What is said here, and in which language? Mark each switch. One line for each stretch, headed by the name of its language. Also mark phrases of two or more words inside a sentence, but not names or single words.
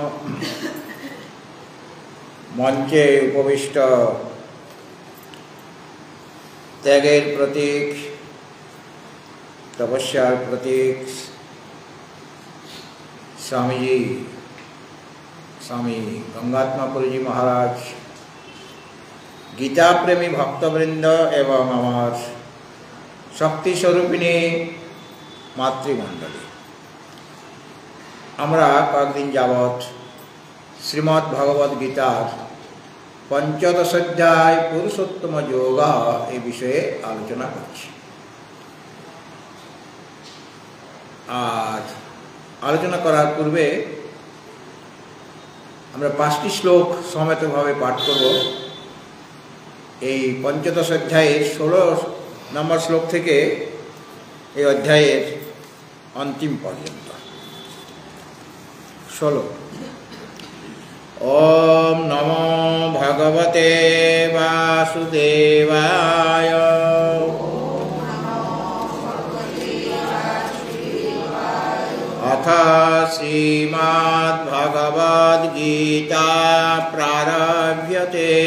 Bangla: মঞ্চে উপবিষ্ট ত্যাগের প্রতীক, তপস্যার প্রতীক স্বামীজী, স্বামী গঙ্গাত্মাপুরী জী মহারাজ, গীতা প্রেমী ভক্তবৃন্দ এবং আমার শক্তি স্বরূপিণী মাতৃমণ্ডলী, आमरा कয়েকদিন যাবত শ্রীমদ্ ভগবদ গীতার পঞ্চদশ অধ্যায় পুরুষোত্তম যোগ এ বিষয়ে আলোচনা करছি। আজ আলোচনা করার পূর্বে আমরা 5টি শ্লোক সমেতভাবে পাঠ করব। এই পঞ্চদশ অধ্যায়ের 16 নম্বর শ্লোক থেকে এই অধ্যায়ের অন্তিম পর্যন্ত।
Sanskrit: 16 ओम नमो भगवते वासुदेवाय अथ श्रीमद्भगवद्गीता प्रारभ्यते।